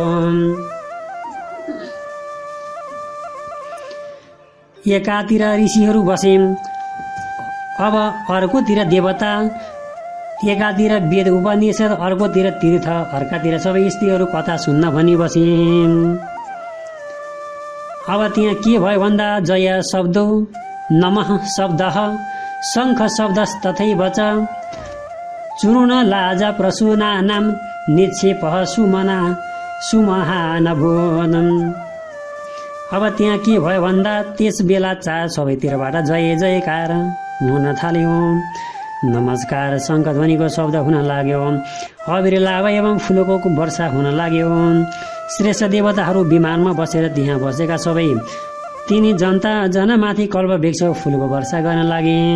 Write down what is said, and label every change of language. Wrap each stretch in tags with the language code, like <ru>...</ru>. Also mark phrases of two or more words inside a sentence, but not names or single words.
<ne>एकातिर ऋषिहरू बसे, अब अर्कोतिर देवता, एकातिर वेद उपनिषद, अर्कोतिर तीर्थ, अर्कातिर सबै स्त्रीहरू कथा सुन्न भनी बसे। अब त्यहाँ के भयो भन्दा जय शब्द, नमः शब्द, शङ्ख शब्द</ne> <sa>तथैव च चूर्ण लाजा प्रसूनानां निक्षेपः सुमहानभूनम्।</sa> <ne>अब त्यहाँ के भयो भन्दा त्यस बेला सबैतिरबाट जय जयकार हुन थाल्यो। नमस्कार शङ्ख ध्वनिको शब्द हुन लाग्यो। अबिर लाभ एवं फुलको वर्षा हुन लाग्यो। श्रेष्ठ देवताहरू विमानमा बसेर त्यहाँ बसेका सबै तिनी जनमाथि कल्प वृक्ष फुलको वर्षा गर्न लागे।</ne>